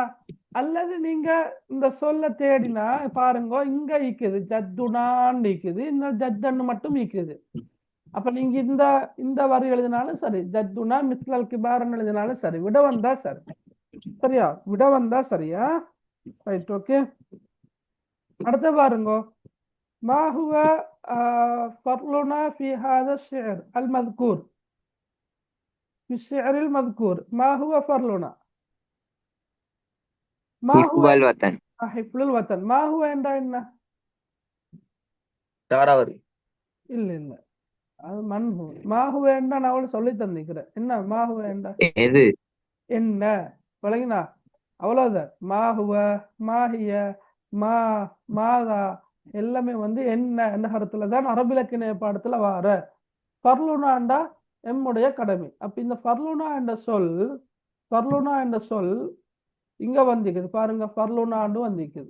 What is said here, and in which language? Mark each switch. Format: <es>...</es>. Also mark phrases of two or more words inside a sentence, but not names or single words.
<ta>அல்லது நீங்க இந்த சொல்ல தேடினா பாருங்க, இங்க இருக்குது ஜத்துனான் இருக்குது, இந்த ஜத்தன்னு மட்டும் இருக்குது. அப்ப நீங்க இந்த வரி எழுதினாலும் சரி,</ta> <ar>جدنا مثل الكبار</ar> <ta>எழுதினாலும் சரி, விட வந்தா சரி. சரியா, விட வந்தா சரியா. ரைட். ஓகே, அடுத்த பாருங்க.</ta> <ar>ما هو فضلنا في هذا الشعر المذكور؟ في الشعر المذكور ما هو فضلنا؟ ما هو الوطن. حفظ الوطن. ما هو</ar> <ta>என்றா என்ன? தாராவரி. இல்ல அது மன்ஹு.</ta> <ar>ما هو</ar> <ta>என்றா நான் அவளுக்கு சொல்லி தந்திக்கிறேன். என்ன</ta> <ar>ما هو</ar> <ta>என்றா? எது? என்ன. விளங்கினா? அவ்வளவுதான்.</ta> <ar>ما هو, ما هي,</ar> <ta>மாதா எல்லாமே வந்து என்ன என்ற கருத்துல தான் அரபு இலக்கிய பாடத்துல வார. ஃபர்லுனாண்டா எம்முடைய கடமை. அப்ப இந்த ஃபர்லுனா என்ற சொல் இங்க வந்திக்குது பாருங்க, ஃபர்லுனாண்டு வந்திக்குது.</ta>